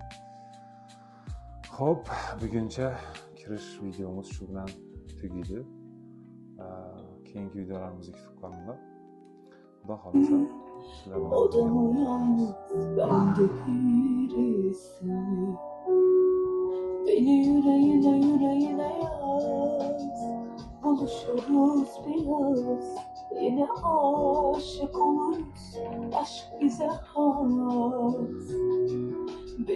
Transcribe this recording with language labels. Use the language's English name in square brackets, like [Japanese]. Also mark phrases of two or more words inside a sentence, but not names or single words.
[Uzbek] Xo'p, buguncha kirish videomiz shu bilan tugaydi. Keyingi videolarimizga kutib qolinglar. Xudo xolasa sizlar bilan [Turkish] beni yüreğine yaz, buluşuruz biraz, yine aşık oluruz, aşk bize has.